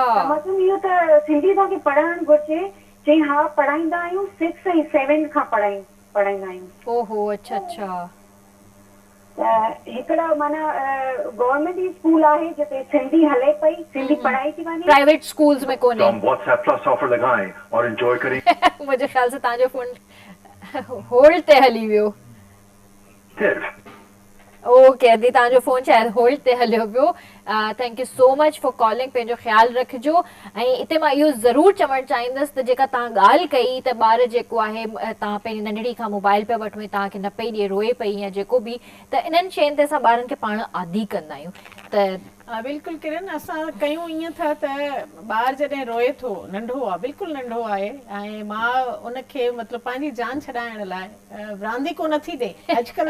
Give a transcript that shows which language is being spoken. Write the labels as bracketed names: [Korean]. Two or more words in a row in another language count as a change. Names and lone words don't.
[Sindhi] मां चयमि इहो त सिंधी तव्हांखे पढ़णु घुरिजे। चई हा पढ़ाईंदा आहियूं, 6 ऐं 7 खां पढ़ाईंदा आहियूं। ओहो अच्छा अच्छा। त हिकिड़ा माना [English] government school [Sindhi] आहे जिते सिंधी हले पई, सिंधी पढ़ाई थी वञे। [English] private schools [Sindhi] में कोन्हे। [Urdu] हम WhatsApp [English] plus offer [Urdu] لگائیں اور انجوائے کریں. مجھے خیال سے [Sindhi] तव्हांजो फोन होल्ड ते हली वियो। ओके अदी तव्हांजो फोन शायदि होल्ड ते हलियो पियो। [English] thank you so much for calling. [Sindhi] पंहिंजो ख़्यालु रखिजो। ऐं हिते मां इहो ज़रूरु चवणु चाहींदसि त जेका तव्हां ॻाल्हि कई त ॿार जेको आहे तव्हां पंहिंजी नंढड़ी खां मोबाइल पिया वठो ऐं तव्हांखे न पई ॾिए, रोए पई या जेको बि, त इन्हनि शयुनि ते असां ॿारनि खे पाण आदी कंदा आहियूं। त हा बिल्कुलु किरण, असां कयूं ईअं था त ॿार जॾहिं रोए थो, नंढो आहे, बिल्कुलु नंढो आहे, ऐं मां उनखे मतिलबु पंहिंजी जान छॾाइण लाइ रांदीको नथी ॾे, अॼुकल्ह